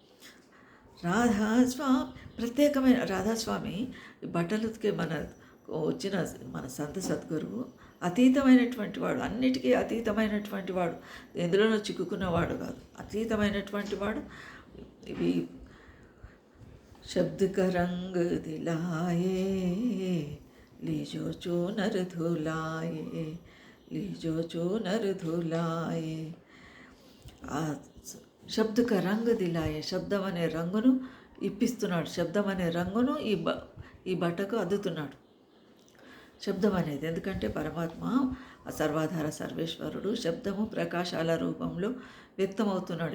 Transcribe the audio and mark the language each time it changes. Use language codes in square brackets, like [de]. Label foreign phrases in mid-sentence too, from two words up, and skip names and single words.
[te] ప్రత్యేకమైన రాధాస్వామి బట్టలు ఉతికే మన సంత సద్గురువు అతీతమైనటువంటి వాడు, అన్నిటికీ అతీతమైనటువంటి వాడు, ఎందులోనూ చిక్కుకున్నవాడు కాదు, అతీతమైనటువంటి వాడు. [hi] ఇవి शब्द का रंग दिलाए लीजो चूनर धुलाए, लीजो चूनर धुलाए. [te] ఆ [hi] शब्द का रंग दिलाए, [te] శబ్దం అనే రంగును ఇప్పిస్తున్నాడు. శబ్దం అనే రంగును ఈ బట్టకు అద్దుతున్నాడు. శబ్దం అనేది ఎందుకంటే పరమాత్మ సర్వాధార సర్వేశ్వరుడు శబ్దము ప్రకాశాల రూపంలో వ్యక్తమవుతున్నాడు.